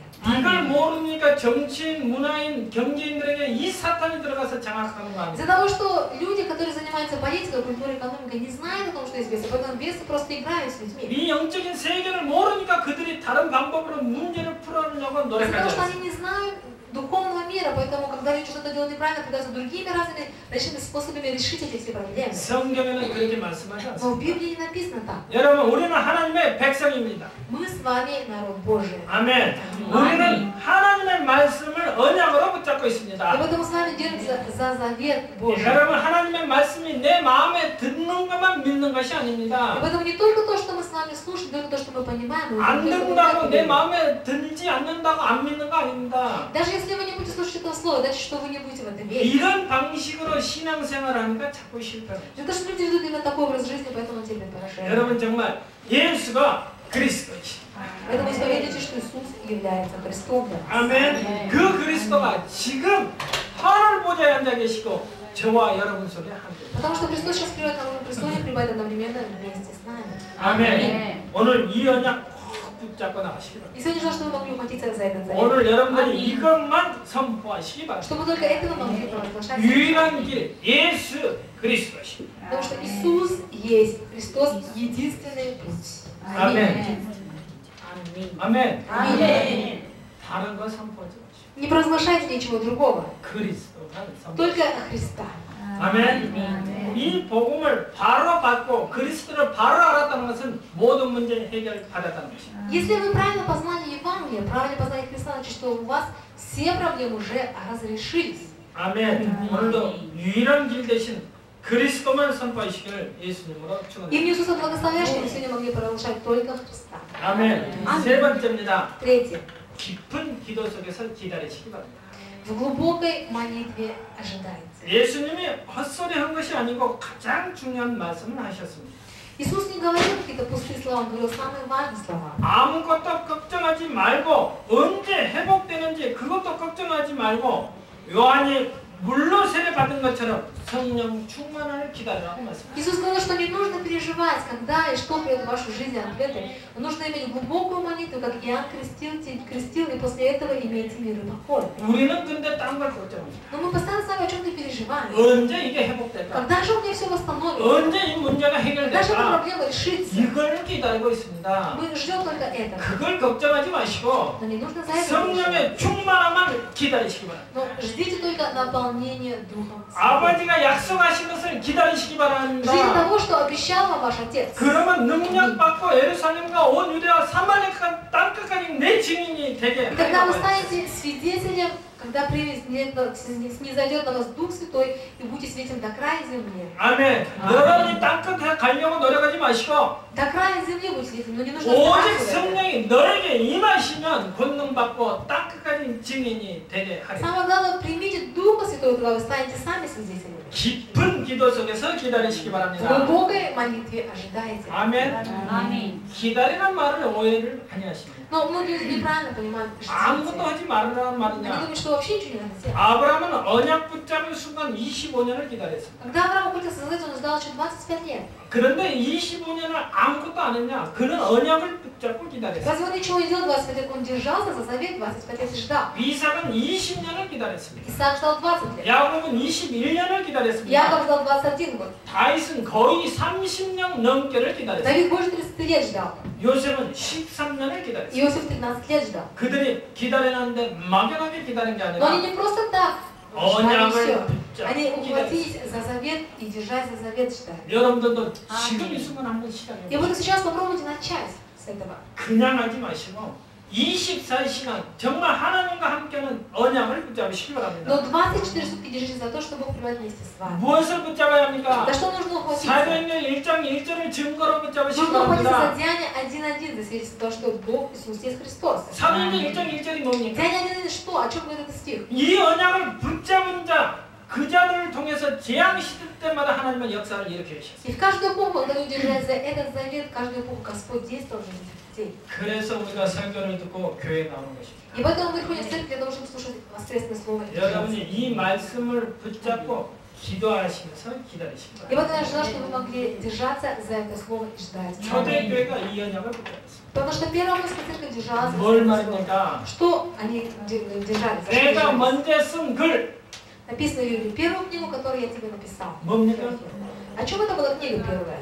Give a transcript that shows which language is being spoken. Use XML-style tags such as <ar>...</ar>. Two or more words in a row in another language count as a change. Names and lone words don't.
<ko>이걸 모르니까 정치인, 문화인, 경제인들에게 이 사탄이 들어가서 장악하는 거</ko> <ru>Из-за</ru> <ko>아닙니까?</ko> <ru>того, что люди, которые занимаются политикой, культурой, экономикой, не знают о том, что есть бесы, поэтому бесы просто играют с людьми.</ru> <ko>이 영적인 세계를 모르니까 그들이 다른 방법으로 문제를 풀어내려고</ko> <ru>Из-за того, что</ru> <ko>노력하죠.</ko> <ru>они не знают духовного мира, поэтому, когда люди что-то делают неправильно, пытаются другими разными начинными способами решить эти все проблемы.</ru> <ko>성경에는 그렇게 말씀하지</ko> <ru>Но в</ru> <ko>않습니다.</ko> <ru>Библии не написано так.</ru> <ko>여러분, 우리는 하나님의 백성입니다.</ko> <ru>Мы с вами народ Божий.</ru> <ko>아멘. 우리는 하나님의 말씀을 언약으로 붙잡고</ko> <ru>И</ru> <ko>있습니다.</ko> <ru>поэтому с вами держится за завет Божий.</ru> <ko>여러분, 하나님의 말씀이 내 마음에 듣는 것만 믿는 것이</ko> <ru>И</ru> <ko>아닙니다.</ko> <ru>поэтому не только то, что мы с вами слушаем, не только то, что мы понимаем,</ru> <ko>안 듣는다고 내 마음에 들지 않는다고 안 믿는 거 아닙니다.</ko> <ru>даже если вы не будете слушать это слово, значит, что вы не будете в это верить.</ru> <ko>이런 방식으로 신앙생활을 하니까 자꾸 실패해요.</ko> <ru>Это что люди ведут именно такой образ жизни, поэтому терпят поражение.</ru> <ko>여러분, 정말 예수가 그리스도이시다.</ko> <ru>Поэтому исповедуйте, что Иисус является Христом.</ru> <ko>아멘. 그 그리스도가 지금 하늘 보좌에 앉아 계시고 저와 여러분 속에 함께.</ko> <ru>Потому что Христос сейчас пребывает на престоле, пребывает одновременно вместе с нами.</ru> <ko>아멘. 오늘 이 언약 꼭 붙잡고 나가시기 바랍니다.</ko> <ru>И сегодня желаю, чтобы вы могли ухватиться за этот завет.</ru> <ko>오늘 여러분들이 이것만 선포하시기 바랍니다.</ko> <ru>Чтобы только этого могли провозглашать.</ru> <ko>유일한 길 예수 그리스도십니다.</ko> <ru>Потому что Иисус есть Христос, единственный путь.</ru> <ko>아멘. 아멘.</ko> <ru>Аминь.</ru> <ko>다른 거 선포하지 마시고</ko> <ru>Не провозглашайте ничего другого,</ru> <ko>그리스도만 선포.</ko> <ru>только Христа.</ru> <ko>아멘. 이 복음을 바로 받고 그리스도를 바로 알았다는 것은 모든 문제 해결받았다는 것입니다.</ko> <ru>Если вы правильно познали Евангелие, правильно познали Христа, значит, что у вас все проблемы уже разрешились.</ru> <ko>아멘. 오늘도 유일한 길 대신 그리스도만 선포하시기를 예수님으로</ko> <ru>И</ru> <ko>축원합니다.</ko> <ru>мне Иисуса благословляет, что мы сегодня могли провозглашать только Христа.</ru> <ko>아멘. 세 번째입니다.</ko> <ru>Третье.</ru> <ko>깊은 기도 속에서 기다리시기 바랍니다.</ko> <ru>В глубокой молитве ожидайте.</ru> <ko>예수님이 헛소리 한 것이 아니고 가장 중요한 말씀을 하셨습니다.</ko> <ru>Иисус не говорил какие-то пустые слова, Он говорил самые важные слова.</ru> <ko>아무것도 걱정하지 말고 언제 회복되는지 그것도 걱정하지 말고 요한이 물로 세례받은 것처럼 성령 충만을 기다리라고 말씀합니다.</ko> <ru>Иисус сказал, что не нужно переживать, когда и что придет в вашу жизнь ответы. Но нужно иметь глубокую молитву, как Иоанн крестил, и после этого имейте мир и покой.</ru> <ko>우리는 근데 딴 걸 걱정합니다.</ko> <ru>Но мы постоянно с вами о чем-то переживаем.</ru> <ko>언제 이게 회복될까?</ko> <ru>Когда же у меня все восстановится?</ru> <ko>언제 이 문제가</ko> <ru>Когда же эта</ru> <ko>해결될까?</ko> <ru>проблема решится?</ru> <ko>이걸 기다리고 있습니다.</ko> <ru>Мы ждем только этого.</ru> <ko>그걸 걱정하지 마시고</ko> <ru>Но не нужно за это переживать.</ru> <ko>성령의 충만함만 기다리시기 바랍니다.</ko> <ru>Но ждите только наполнения Духом Святым.</ru> <ko>아버지가 약속하신 것을 기다리시기</ko> <ru>Ждите</ru> <ko>바랍니다.</ko> <ru>того, что обещал вам ваш Отец.</ru> <ko>그러면 능력받고 예루살렘과 온 유대와 사마리아 땅끝까지 내 증인이 되게</ko> <ru>И когда вы</ru> <ko>하여</ko> <ru>станете свидетелем, когда снизойдет на вас Дух Святой, и будете свидетелем до края земли.</ru> <ko>아멘. 여러분이 땅끝에 가려고 노력하지 마시고</ko> <ru>До края земли будете свидетелем, но не нужно</ru> <ko>오직</ko> <ru>стараться.</ru> <ko>성령이 너에게 임하시면 권능받고 땅끝까지 증인이 되게 하리라.</ko> <ru>Самое главное, примите Духа Святого, когда вы станете сами свидетелями.</ru> <ko>깊은 기도 속에서 기다리시기</ko> <ru>В</ru> <ko>바랍니다.</ko> <ru>глубокой молитве ожидайте.</ru> <ko>아멘. 기다리는 말을 오해를 많이 하십니다.</ko> <ru>Но многие люди неправильно понимают</ru> <ko>아무것도</ko> <ru>ждите.</ru> <ko>하지 말으라는</ko> <ru>Они</ru> <ko>말이냐?</ko> <ru>думают, что вообще ничего не надо делать.</ru> <ko>아브라함은 언약 붙잡은 순간 25년을 기다렸습니다.</ko> <ru>Когда Авраам ухватился за это, он ждал еще 25 лет.</ru> <ko>그런데 25년을 아무것도 안 했냐? 그는 언약을 붙잡고 기다렸어요.</ko> <ru>Разве он ничего не делал 25 лет? Он держался за завет 25 лет и ждал.</ru> <ko>이삭은 20년을 기다렸습니다.</ko> <ru>Исаак ждал 20 лет.</ru> <ko>야곱은 21년을 기다렸습니다.</ko> <ru>Яков ждал 21 год.</ru> <ko>다윗은 거의 30년 넘게를 기다렸어요.</ko> <ru>Давид больше 30 лет ждал.</ru> <ko>요셉은 13년을 기다렸어요.</ko> <ru>Иосиф 13 лет ждал.</ru> <ko>그들이 기다리는데 막연하게 기다린 게</ko> <ru>Но они</ru> <ko>아니라</ko> <ru>не просто так ждали</ru> <ko>언약을</ko> <ru>все.</ru> <ko>붙잡고</ko> <ru>Они</ru> <ko>기다렸어요.</ko> <ru>ухватились за завет и держась за завет ждали.</ru> <ko>여러분들도 지금 이 순간 한번 시작해</ko> <ru>И вот</ru> <ko>보세요.</ko> <ru>сейчас попробуйте начать с этого.</ru> <ko>그냥 하지 마시고 24시간 정말 하나님과 함께하는 언약을 붙잡으시기 바랍니다.</ko> <ru>Но 24 сутки держитесь за то, что Бог пребывает вместе с вами.</ru> <ko>무엇을 붙잡아야 합니까?</ko> <ru>За что нужно ухватиться?</ru> <ko>사도행전 1장 1절을 증거로 붙잡으시기</ko> <ru>Нужно ухватиться</ru> <ko>바랍니다.</ko> <ru>за Деяние 1.1, за свидетельство, что Бог Иисус есть Христос.</ru> <ko>사도행전 1장 1절이 뭡니까?</ko> <ru>Деяние 1.1 что? О чем говорит этот стих?</ru> <ko>이 언약을 붙잡은 자, 그 자들을 통해서 재앙 시대 때마다 하나님은 역사를 일으켜 주셨어요.</ko> <ru>И в каждую эпоху, когда люди держались за этот завет, в каждую эпоху Господь действовал в жизни людей.</ru> <ko>그래서 우리가 설교를 듣고 교회에 나오는 것입니다.</ko> <ru>И поэтому мы приходим в церковь для того, чтобы слушать воскресное слово.</ru> <ko>여러분이 이 말씀을 붙잡고 기도하시면서 기다리시기</ko> <ru>И</ru> <ko>바랍니다.</ko> <ru>вот я желаю, чтобы вы могли держаться за это слово и ждать.</ru> <ko>초대교회가 이 언약을 붙잡았습니다.</ko> <ru>Потому что первая русская церковь держалась за</ru> <ko>뭘</ko> <ru>это слово.</ru> <ko>말입니까?</ko> <ru>Что они держались? За что</ru> <ko>내가</ko> <ru>держались?</ru> <ko>먼저 쓴 글</ko> <ru>Написано в Библии, первую книгу, которую я тебе написал.</ru> <ko>뭡니까?</ko> <ru>О чем это была книга первая?</ru>